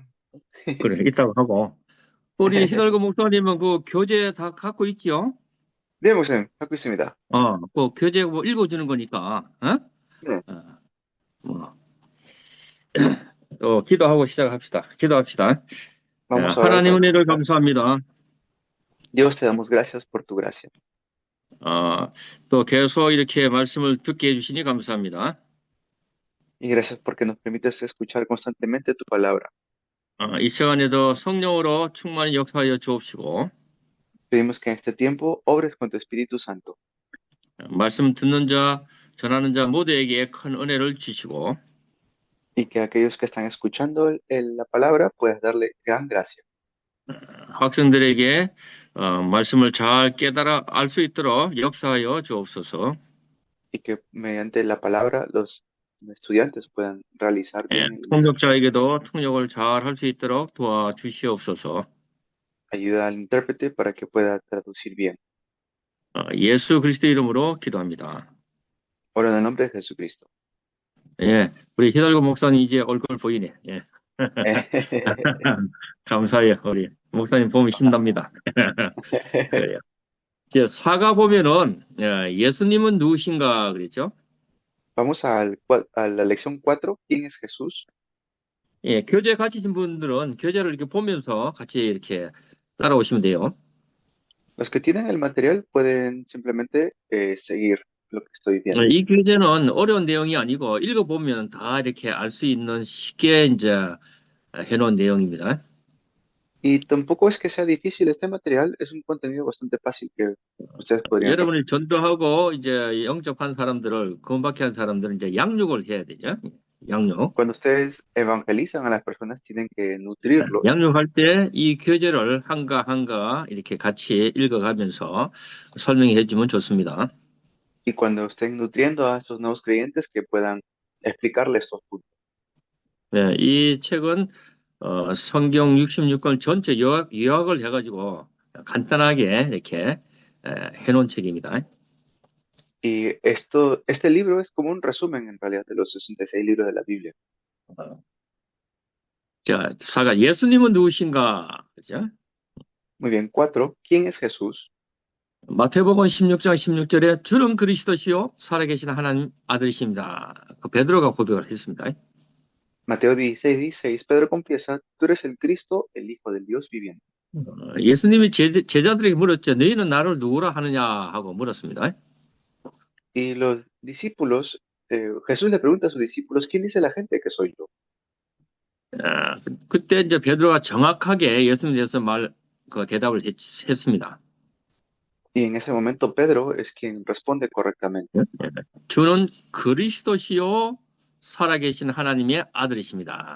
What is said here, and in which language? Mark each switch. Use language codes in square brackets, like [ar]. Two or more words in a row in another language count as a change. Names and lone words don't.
[ko] 그래, 이따가 하고. 우리 히달고 목사님은 그 교재 다 갖고 있지요? 네, 목사님, 갖고 있습니다. 그 교재 뭐 읽어주는 거니까, 네, 어, 뭐, 기도하고 시작합시다. 기도합시다. [es] vamos a orar [ko] 하나님 [es] para [ko] 은혜를 [es] comenzar. [ko] 감사합니다. [es] Dios, te damos gracias por tu gracia [ko] 또 계속 이렇게 말씀을 듣게 해주시니 감사합니다. [es] y gracias porque nos permites escuchar constantemente tu palabra. [ko] 이 시간에도 성령으로 충만히 역사하여 주옵시고, [es] Pedimos que en este tiempo obres con tu Espíritu Santo [ko] 말씀 듣는 자, 전하는 자 모두에게 큰 은혜를 주시고, [es] y que aquellos que están escuchando la palabra puedas darle gran gracia [ko] 학생들에게 말씀을 잘 깨달아 알 수 있도록 역사하여 주옵소서. [es] y que mediante la palabra los estudiantes puedan realizar bien el mensaje. [ko] 통역자에게도 통역을 잘 할 수 있도록 도와주시옵소서. [es] Ayuda al intérprete para que pueda traducir bien. [ko] 예수 그리스도 이름으로 기도합니다. [es] Oro en el nombre de Jesucristo. [ko] 예, 우리 히달고 목사님 이제 얼굴 보이네. 예. 감사해요. 우리 목사님 보면 힘납니다. 그래요. 이제 사가 보면은 예수님은 누구신가 그랬죠? [es] Vamos a la lección 4. ¿Quién es Jesús? [ko] 예, 교재 가지신 분들은 교재를 이렇게 보면서 같이 이렇게 따라오시면 돼요. [es] Los que tienen el material pueden simplemente seguir lo que estoy viendo. [ko] 이 교재는 어려운 내용이 아니고 읽어보면 다 이렇게 알 수 있는 쉽게 이제 해놓은 내용입니다. [es] Y tampoco es que sea difícil este material, es un contenido bastante fácil que ustedes podrían [ko] 여러분이 [es] repetir. [ko] 전도하고 이제 영접한 사람들을 구원받게 한 사람들은 이제 양육을 해야 되죠. 양육. [es] Cuando ustedes evangelizan a las personas, tienen que nutrirlos. [ko] 양육할 때 이 교재를 한가 한가 이렇게 같이 읽어가면서 설명해 주면 좋습니다. [es] Y cuando estén nutriendo a estos nuevos creyentes, que puedan explicarles estos puntos. [ko] 네, 이 책은 성경 66권 전체 요약을 해가지고 간단하게 이렇게 해놓은 책입니다. [es] Y este libro es como un resumen en realidad de los 66 libros de la Biblia. [ko] 자, 사가 예수님은 누구신가? 그죠? [es] Muy bien, 4. ¿Quién es Jesús? [ko] 마태복음 16장 16절에 주는 그리스도시요 살아계신 하나님 아들이십니다. 그 베드로가 고백을 했습니다. [es] Mateo 16:16. Pedro confiesa, tú eres el Cristo, el Hijo del Dios viviente. [ko] 예수님이 제자들에게 물었죠. 너희는 나를 누구라 하느냐 하고 물었습니다. [es] Y los discípulos, Jesús le pregunta a sus discípulos, ¿quién dice la gente que soy yo? [ko] 그때 이제 베드로가 정확하게 예수님에 대해서 대답을 했습니다. [es] Y en ese momento Pedro es quien responde correctamente. [ko] 주는 그리스도시요 살아계신 하나님의 아들이십니다.